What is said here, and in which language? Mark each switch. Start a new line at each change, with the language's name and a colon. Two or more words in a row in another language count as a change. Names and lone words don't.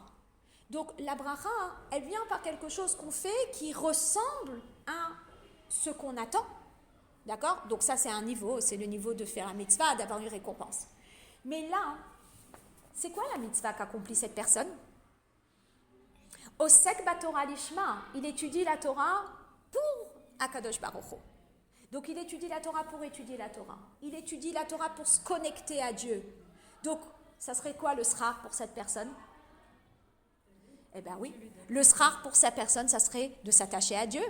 French: Donc, la bracha, elle vient par quelque chose qu'on fait qui ressemble à ce qu'on attend. D'accord? Donc, ça, c'est un niveau, c'est le niveau de faire un mitzvah, d'avoir une récompense. Mais là, c'est quoi la mitzvah qu'accomplit cette personne?
Hebrew: עוסק בתורה לשמה,
French: il étudie la Torah pour
Hebrew: הקדוש ברוך הוא.
French: Donc il étudie la Torah pour étudier la Torah. Il étudie la Torah pour se connecter à Dieu. Donc, ça serait quoi le srar pour cette personne? Eh bien oui, le srar pour sa personne, ça serait de s'attacher à Dieu.